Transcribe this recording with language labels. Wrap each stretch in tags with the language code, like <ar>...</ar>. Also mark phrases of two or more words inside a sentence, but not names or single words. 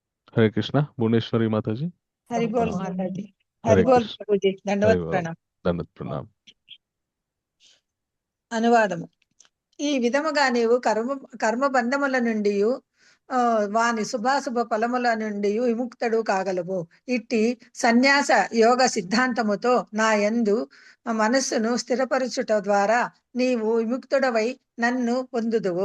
<hi>हरे कृष्णा भुवनेश्वरी माता जी। हरि बोल हाँ, माता जी। हरे हरि बोल कृष्ण। प्रभु जी, हरे दंडवत बोल। प्रणाम. दंडवत प्रणाम।</hi> <te>అనువాదము. ఈ విధముగా నీవు కర్మ బంధముల నుండి వాని శుభాశుభ ఫలముల నుండి విముక్తుడు కాగలవు. ఇట్టి సన్యాస యోగ సిద్ధాంతముతో నా యందు మనస్సును స్థిరపరచుట ద్వారా నీవు విముక్తుడవై నన్ను పొందుదువు.</te>